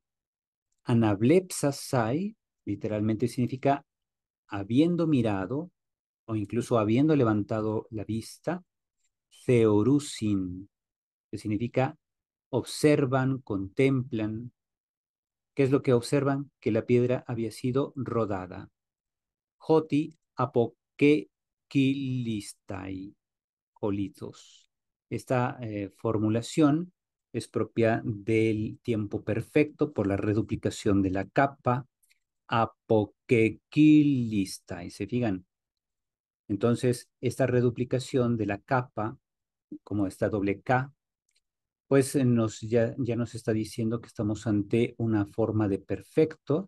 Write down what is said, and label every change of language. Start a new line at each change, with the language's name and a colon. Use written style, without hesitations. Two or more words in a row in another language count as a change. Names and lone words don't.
Spanish: Anablepsasai, literalmente significa habiendo mirado o incluso habiendo levantado la vista. Theorusin, que significa observan, contemplan. ¿Qué es lo que observan? Que la piedra había sido rodada.
Greek: ὅτι ἀποκεκύλισται, ὁ λίθος.
Spanish: Esta formulación es propia del tiempo perfecto por la reduplicación de la capa apokekilistai. ¿Se fijan? Entonces, esta reduplicación de la capa, como esta doble K, pues ya nos está diciendo que estamos ante una forma de perfecto.